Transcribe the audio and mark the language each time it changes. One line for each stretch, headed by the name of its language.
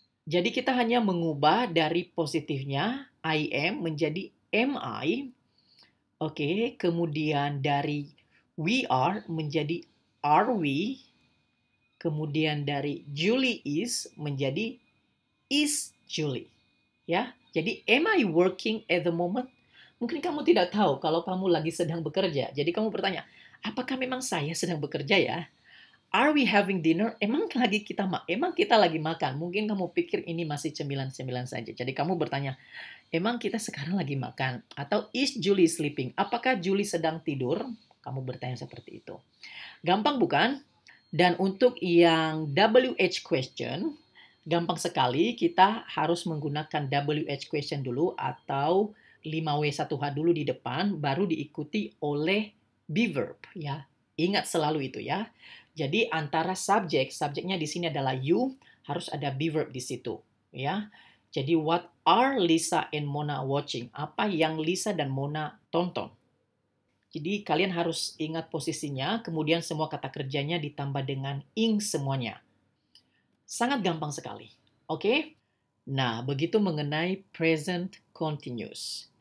Indonesian: Jadi kita hanya mengubah dari positifnya I am menjadi am I. Oke, kemudian dari we are menjadi are we. Kemudian dari Julie is menjadi is Julie. Ya, jadi
English: am I working at the moment?
Indonesian: Mungkin kamu tidak tahu kalau kamu lagi sedang bekerja. Jadi kamu bertanya, apakah memang saya sedang bekerja ya?
English: Are we having dinner?
Indonesian: Emang kita lagi makan? Mungkin kamu pikir ini masih cemilan-cemilan saja. Jadi kamu bertanya, emang kita sekarang lagi makan? Atau
English: is Julie sleeping?
Indonesian: Apakah Julie sedang tidur? Kamu bertanya seperti itu. Gampang bukan? Dan untuk yang WH question, gampang sekali. Kita harus menggunakan WH question dulu atau 5W1H dulu di depan, baru diikuti oleh be verb. Ya, ingat selalu itu ya. Jadi antara subjeknya di sini adalah you, harus ada be verb di situ, ya. Jadi
English: what are Lisa and Mona watching?
Indonesian: Apa yang Lisa dan Mona tonton? Jadi kalian harus ingat posisinya, kemudian semua kata kerjanya ditambah dengan ing semuanya. Sangat gampang sekali. Oke? Nah, begitu mengenai present continuous.